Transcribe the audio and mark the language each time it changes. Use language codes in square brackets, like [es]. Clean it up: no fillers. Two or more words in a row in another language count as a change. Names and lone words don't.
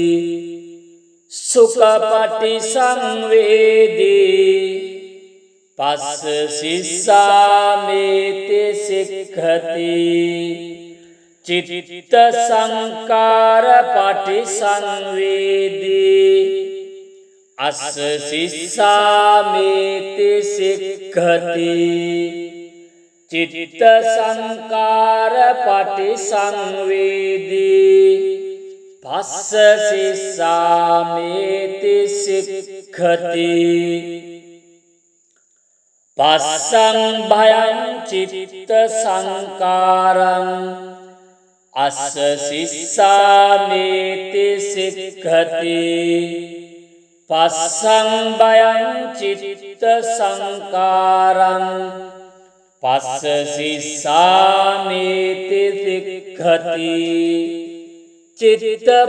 [pi] සුඛ පටිසංවේදී පස්ස සිස්සාමේති සික්ඛති චිත්ත සංකාර පටිසංවේදී අස්ස සිස්සාමේති සික්ඛති චිත්ත සංකාර පටිසංවේදී පස්ස සිස්සාමේති සික්ඛති පස්සං භයං චිත්ත සංකාරං අස්ස සිස්සාමේති සික්ඛති පස්සං භයං චිත්ත සංකාරං පස්ස සිස්සාමේති සික්ඛති චිත්ත